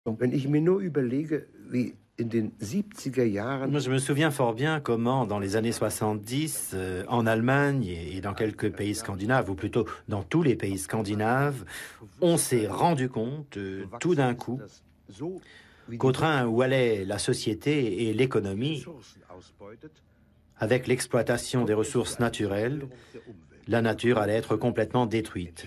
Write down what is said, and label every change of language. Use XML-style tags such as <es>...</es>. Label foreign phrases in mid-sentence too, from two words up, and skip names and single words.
<de>Wenn ich mir nur überlege, wie in den 70er Jahren.</de> <fr>Moi, je me souviens fort bien comment, dans les années 70, en Allemagne et dans quelques pays scandinaves, ou plutôt dans tous les pays scandinaves, on s'est rendu compte, tout d'un coup, qu'au train où allait la société et l'économie, avec l'exploitation des ressources naturelles, la nature allait être complètement détruite.</fr>